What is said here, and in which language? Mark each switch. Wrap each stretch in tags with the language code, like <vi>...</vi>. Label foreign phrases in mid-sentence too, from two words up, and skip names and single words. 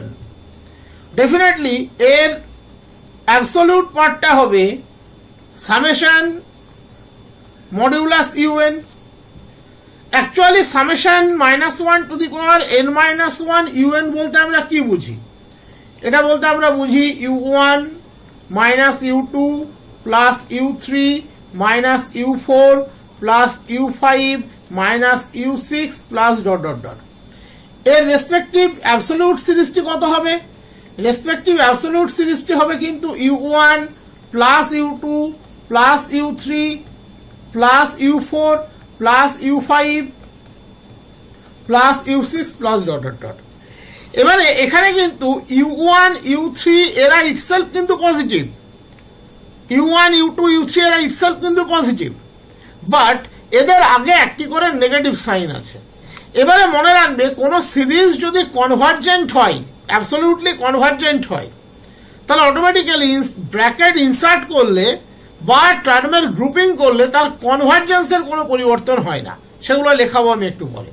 <en>ডেফিনেটলি এর absolute part-ta হবে summation modulus un actually summation -1 to the power n-1 un</en> <bn>বলতে আমরা কি বুঝি? এটা বলতে আমরা বুঝি</bn> <en>u1 minus u2 plus u3 minus u4 plus u5 minus u6 plus dot dot dot.</en> <bn>এর</bn> <en>respective absolute series-ti</en> <bn>কত হবে?</bn> <en>respective absolute series-ti</en> <bn>হবে কিন্তু</bn> <en>u1 plus u2 plus u3 plus u4 plus u5 plus u6 plus dot dot dot.</en> <bn>এবারে এখানে কিন্তু u1 u3 এরা ইটসেলফ কিন্তু পজিটিভ, u1 u2 u3 এরা ইটসেলফ কিন্তু পজিটিভ, বাট এদের আগে একটি করে</bn> <en>negative sign</en> <bn>আছে। এবারে মনে রাখবে কোন সিরিজ যদি কনভার্জেন্ট হয়,</bn> <en>absolutely convergent</en> <bn>হয়, তাহলে অটোমেটিক্যালি</bn> <en>bracket insert</en> <bn>করলে বা টার্মের গ্রুপিং করলে তার কনভার্জেন্সের কোনো পরিবর্তন হয় না, সেগুলো লেখাবো আমি একটু পরে।</bn>